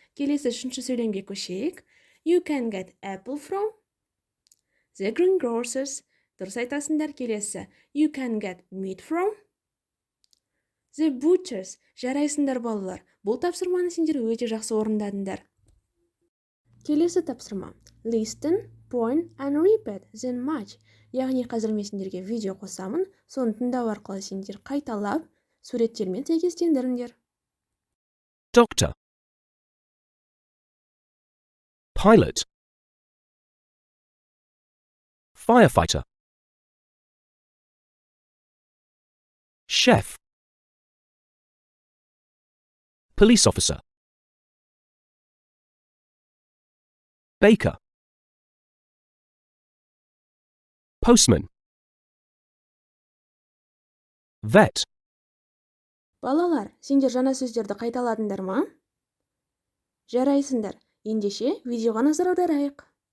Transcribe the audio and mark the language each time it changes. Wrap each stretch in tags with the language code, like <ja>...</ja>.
<kk>Келесі үшінші сөйлемге көшейік.</kk> <en>You can get apple from the greengrocers.</en> <kk>Дұрыс айтасыңдар. Келесі.</kk> <en>You can get meat from the butchers.</en> <kk>Жарайсыңдар, балалар. Бұл тапсырманы сендер өте жақсы орындадыңдар. Келесі тапсырма.</kk> <en>Listen, point and repeat then match.</en> <kk>Яғни қазір мен сендерге видео қосамын, соны тыңдау арқылы сендер қайталап, суреттермен сәйкестендіріңдер.</kk> <en>Doctor, pilot, firefighter, chef, police officer, baker, postman, vet.</en> <kk>Балалар, сендер жаңа сөздерді қайталадыңдар ма? Жарайсыңдар. Ендеше видеоға назар аударайық.</kk>